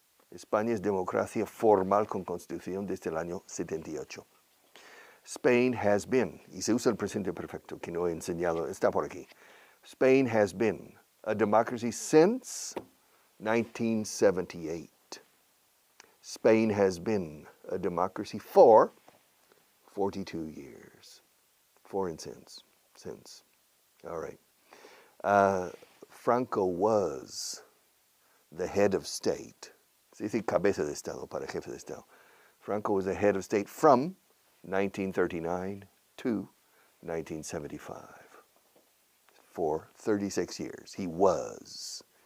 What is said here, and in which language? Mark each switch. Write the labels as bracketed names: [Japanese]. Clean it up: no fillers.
[Spanish] España es democracia formal con constitución desde el año 78. [English] Spain has been, [Spanish] y se usa el presente perfecto, que no he enseñado, está por aquí. [English] Spain has been a democracy since 1978. Spain has been a democracy for 42 years. For and since. All right. Franco was the head of state. [Spanish] Se dice cabeza de Estado para jefe de Estado. [English] Franco was the head of state from 1939 to 1975. For 36 years. He was.